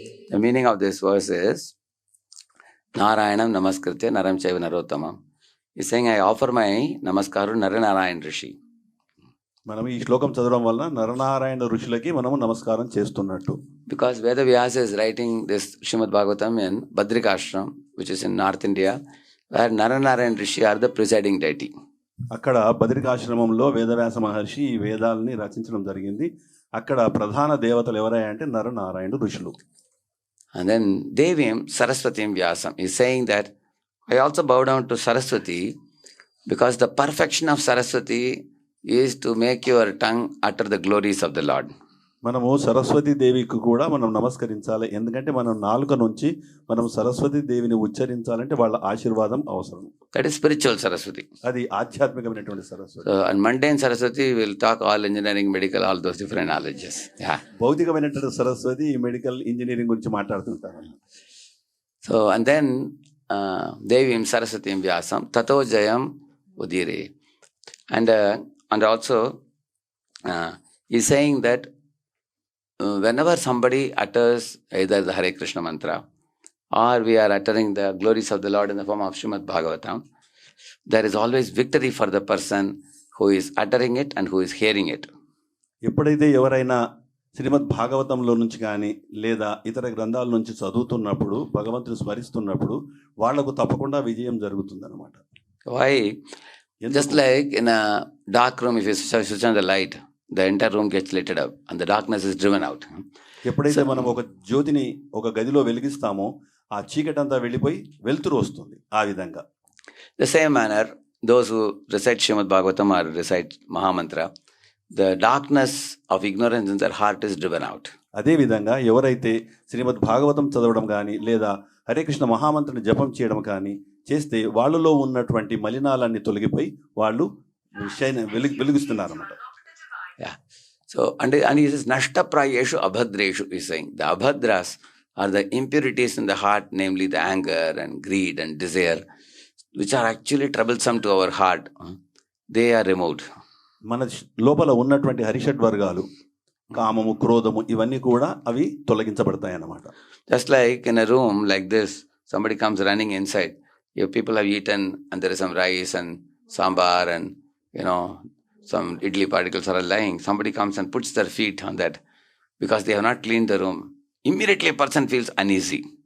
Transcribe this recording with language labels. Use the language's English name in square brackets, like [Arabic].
[English] The meaning of this verse is [Sanskrit] Narayanam Namaskritya Naram Chaiva Narottamam. [English] He's saying, I offer my Namaskaru Naranarayan Rishi. [Telugu] మనం ఈ శ్లోకం చదవడం వలన నరనారాయణ ఋషులకి మనము నమస్కారం చేస్తున్నట్టు. [English] Because Veda Vyasa is writing this Srimad Bhagavatam in Badrikashram, which is in North India, where Naranarayan Rishi are the presiding deity. [Telugu] అక్కడ బద్రికాశ్రమంలో వేదవ్యాస మహర్షి ఈ వేదాలని రచించడం జరిగింది. అక్కడ ప్రధాన దేవతలు ఎవరయ్యా అంటే నరనారాయణ ఋషులు. [English] And then [Sanskrit] Devim Saraswatim Vyasam [English] is saying that I also bow down to Saraswati because the perfection of Saraswati is to make your tongue utter the glories of the Lord. [Telugu] మనము సరస్వతి దేవికి కూడా మనం నమస్కరించాలి. ఎందుకంటే మనం నాలుక నుంచి మనం సరస్వతి దేవిని ఉచ్చరించాలంటే వాళ్ళ ఆశీర్వాదం అవసరం. [English] That is spiritual Saraswati. [Telugu] అది ఆధ్యాత్మికమైనటువంటి Saraswati. [English] So, and mundane Saraswati will talk all engineering, medical, all those different knowledges. Yeah. [Telugu] భౌతికమైనటువంటి సరస్వతి మెడికల్ ఇంజనీరింగ్ గురించి మాట్లాడుతుంటారు. [English] So, and then [Sanskrit] Devim Saraswatim Vyasam Tato Jayam Udire. [English] And also he's saying that whenever somebody utters either the Hare Krishna mantra or we are uttering the glories of the Lord in the form of Srimad Bhagavatam, there is always victory for the person who is uttering it and who is hearing it. [Telugu] ఎప్పుడైతే ఎవరైనా శ్రీమద్ భాగవతంలో నుంచి కానీ లేదా ఇతర గ్రంథాల నుంచి చదువుతున్నప్పుడు భగవంతుని స్మరిస్తున్నప్పుడు వాళ్లకు తప్పకుండా విజయం జరుగుతుందన్నమాట. [English] Why? Just like in a dark room, if you switch on the light, the entire room gets lit up and the darkness is driven out. [Telugu] ఎప్పుడైతే మనం ఒక జ్యోతిని ఒక గదిలో వెలిగిస్తామో ఆ చీకటి అంతా వెళ్ళిపోయి వెలుతురు వస్తుంది. ఆ విధంగా [English] the same manner those who recite Srimad Bhagavatam or recite Mahamantra, the darkness of ignorance in their heart is driven out. [Telugu] అదే విధంగా ఎవరైతే శ్రీమద్ భాగవతం చదవడం కానీ లేదా హరే కృష్ణ మహామంత్రని జపం చేయడం కానీ చేస్తే వాళ్ళలో ఉన్నటువంటి మలినాలన్నీ తొలగిపోయి వాళ్ళు వెలుగుస్తున్నారు అన్నమాట. [English] Yeah. So and he says [Sanskrit] nashta prayeshu abhadreshu [English] is saying the abhadras are the impurities in the heart, namely the anger and greed and desire. which are actually troublesome to our heart, they are removed. [Telugu] మన లోపల ఉన్నటువంటి హరిషడ్ వర్గాలు, కామము, క్రోధము, ఇవన్నీ కూడా అవి తొలగించబడతాయి అన్నమాట. [English] Just like in a room like this, somebody comes running inside. If people have eaten and there is some rice and sambar and some idli particles are lying, somebody comes and puts their feet on that because they have not cleaned the room. Immediately a person feels uneasy.